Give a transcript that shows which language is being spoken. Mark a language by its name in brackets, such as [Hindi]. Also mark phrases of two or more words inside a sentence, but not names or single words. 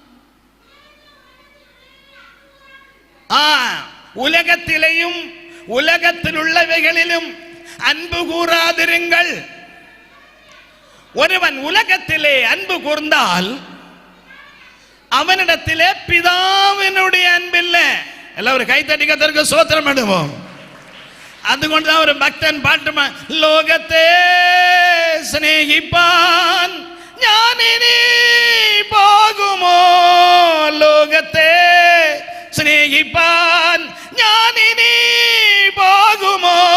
[Tamil] உலகத்திலேயும் உலகத்தில் உள்ளவைகளிலும் அன்பு கூறாதிருங்கள். ஒருவன் உலகத்திலே அன்பு கூர்ந்தால் அவனிடத்திலே பிதாவினுடைய அன்பில்லை. எல்லாரும் கைத்தட்டி கர்த்தருக்கு ஸ்தோத்திரம் பண்ணுவோம். [Malayalam] അതുകൊണ്ടാണ് ഒരു ഭക്തൻ പാട്ട്, ലോകത്തെ സ്നേഹിപ്പാൻ ഞാനിനി പോകുമോ, ലോകത്തെ സ്നേഹിപ്പാൻ ഞാനിനി പോകുമോ,